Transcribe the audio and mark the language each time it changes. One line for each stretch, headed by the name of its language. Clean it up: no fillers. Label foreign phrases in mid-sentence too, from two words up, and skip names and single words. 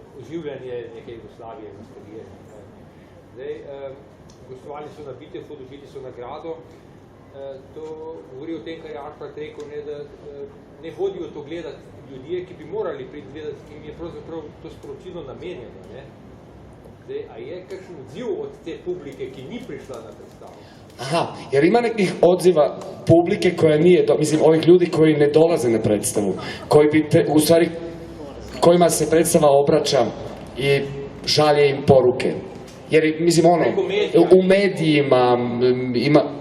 Slovenian: oživljanje neke Jugoslavije, nostalgije. Zdaj, gostovali so na Bitefu, dožili so nagrado. To govori o tem, kar je Arpad rekel, da ne hodijo to gledati ljudje, ki bi morali priti gledati, ki jim je pravzaprav to sporočilo namenjeno. Zdaj, a je kakšen odziv od te publike, ki ni prišla na predstavu?
Serbian: Aha, jer ima nekih odziva publike koja nije, mislim, ovih ljudi koji ne dolaze na predstavu, koji bi, u stvari, kojima se predstava obraća i šalje im poruke. Jer, mislim, ono, u medijima ima...